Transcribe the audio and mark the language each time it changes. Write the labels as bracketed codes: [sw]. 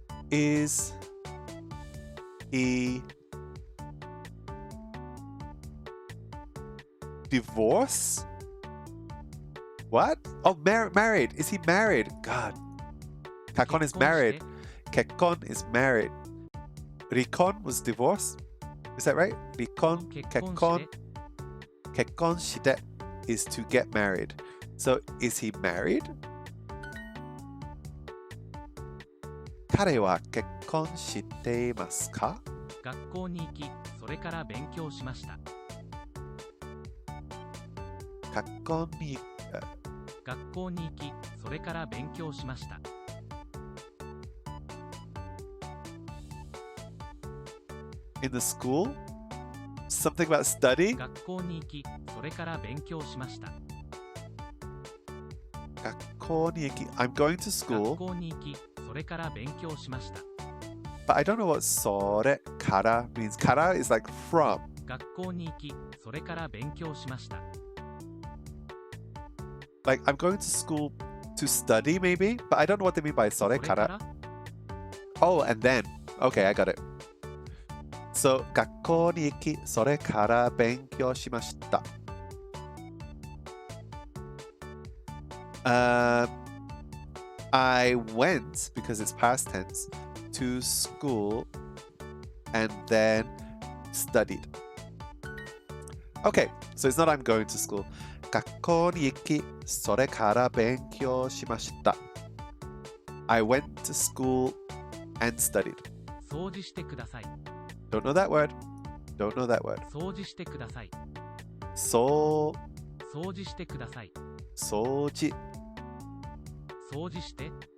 [en] Is he divorce? What? Oh, married. Is he married? God. Kakon is married. Kekkon is married. Rikon was divorce. Is that right? Rikon, kekkon. Kekkon shite is to get married. So is he married? [ja] 彼は結婚していますか？学校に行き、それから勉強しました。学校に学校に行き、それから勉強しました。 [en] in the school? Something about study? [ja] 学校に行き、それから勉強しました。学校に行き [en] I'm going to [ja] 学 [en] school, [ja] 校に行き、それから勉強しました。 [en] but I don't know what それから means. から is like from. [ja] 学校に行き、それから勉強しました。 [en] Like I'm going to school to study maybe, but I don't know what they mean by それから. Oh, and then. Okay, I got it. [ja] So 学校に行き、それから勉強しました。 [en] I went, because it's past tense, to school and then studied. Okay, so it's not I'm going to school. 学校に行き、それから勉強しました。 I went to school and studied. [ja] 掃除してください。 [en] Don't know that word. Don't know that word. [ja] 掃除してください。掃除してください。掃除。掃除して。